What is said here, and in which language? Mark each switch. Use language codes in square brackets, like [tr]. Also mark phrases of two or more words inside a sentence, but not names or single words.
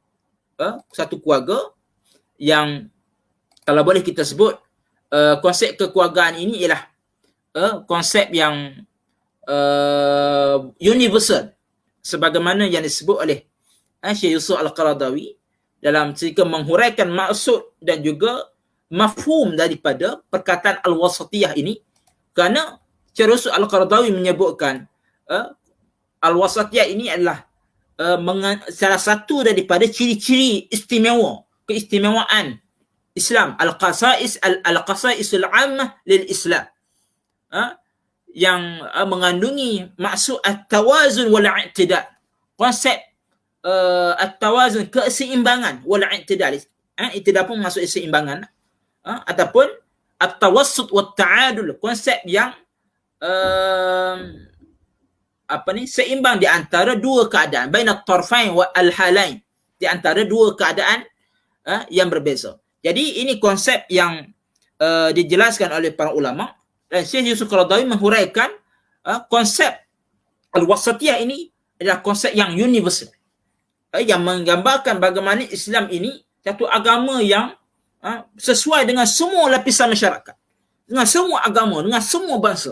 [ms] satu keluarga yang kalau boleh kita sebut konsep kekeluargaan ini ialah konsep yang universal, sebagaimana yang disebut oleh Syekh Yusuf Al-Qaradawi dalam ketika menghuraikan maksud dan juga mafhum daripada perkataan al-wasatiyah ini. Kerana Syekh Yusuf Al-Qaradawi menyebutkan al-wasatiyah ini adalah salah satu daripada ciri-ciri istimewa, keistimewaan Islam, [ar] الخصائص العامة للإسلام, [ms] yang mengandungi maksud [ar] التوازن والاعتدال, [ms] konsep at-tawazun, keseimbangan, [ar] والاعتدال, [ms] i'tidal pun maksud keseimbangan, ataupun [ar] التوسط والتعادل, [ms] konsep yang seimbang di antara dua keadaan, [ar] بين الطرفين والحالين, [ms] di antara dua keadaan yang berbeza. Jadi ini konsep yang dijelaskan oleh para ulama, dan Syekh Yusuf Qaradawi menghuraikan konsep al-wasatiyah ini adalah konsep yang universal, yang menggambarkan bagaimana Islam ini satu agama yang sesuai dengan semua lapisan masyarakat, dengan semua agama, dengan semua bangsa.